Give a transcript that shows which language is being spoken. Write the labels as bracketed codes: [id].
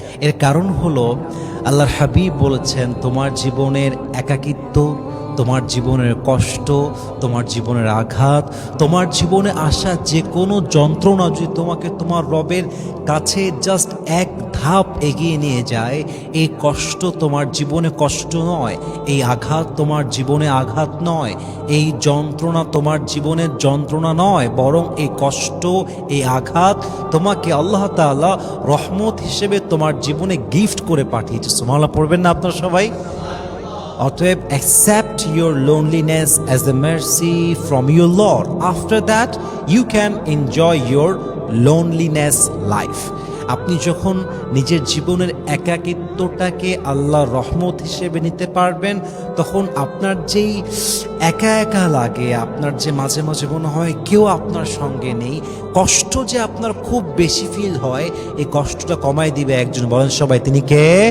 [bn] এর কারণ হলো আল্লাহর হাবিব বলেছেন, তোমার জীবনের একাকিত্ব, তোমার জীবনের কষ্ট, তোমার জীবনের আঘাত, তোমার জীবনে আসা যে কোনো যন্ত্রণা যদি তোমাকে তোমার রবের কাছে জাস্ট এক ধাপ এগিয়ে নিয়ে যায়, এই কষ্ট তোমার জীবনে কষ্ট নয়, এই আঘাত তোমার জীবনে আঘাত নয়, এই যন্ত্রণা তোমার জীবনের যন্ত্রণা নয়, বরং এই কষ্ট, এই আঘাত তোমাকে আল্লাহ তাআলা রহমত হিসেবে তোমার জীবনে গিফট করে পাঠিয়েছে। সুবহানাল্লাহ পড়বেন না আপনারা সবাই? অতএব [en] accept your loneliness as a mercy from your Lord. After that, you can enjoy your loneliness life. [bn] আপনি যখন নিজের জীবনের একাকিত্বটাকে আল্লাহর রহমত হিসেবে নিতে পারবেন, তখন আপনার যেই একা একা লাগে, আপনার যে মাঝে মাঝে মনে হয় কেউ আপনার সঙ্গে নেই, কষ্ট যে আপনার খুব বেশি ফিল হয়, এই কষ্টটা কমায় দিবে একজন, বলেন সবাই তিনি কে?